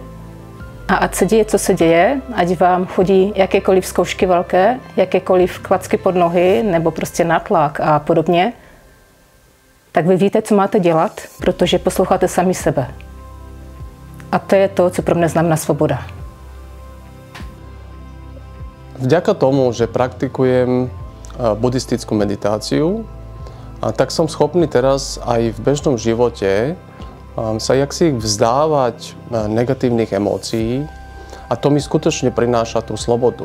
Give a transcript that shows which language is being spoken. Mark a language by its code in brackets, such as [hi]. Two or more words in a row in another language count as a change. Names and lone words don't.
[cs] A ať se děje, co se děje, ať vám chodí jakékoliv zkoušky velké, jakékoliv klacky pod nohy nebo prostě nátlak a podobně, tak vy víte, co máte dělat, protože posloucháte sami sebe. A to je to, co pro mě znamená svoboda. [sk] Vďaka tomu, že praktikujem buddhistickú meditáciu, tak som schopný teraz aj v bežnom živote sa jaksi vzdávať negatívnych emócií a to mi skutočne prináša tú slobodu.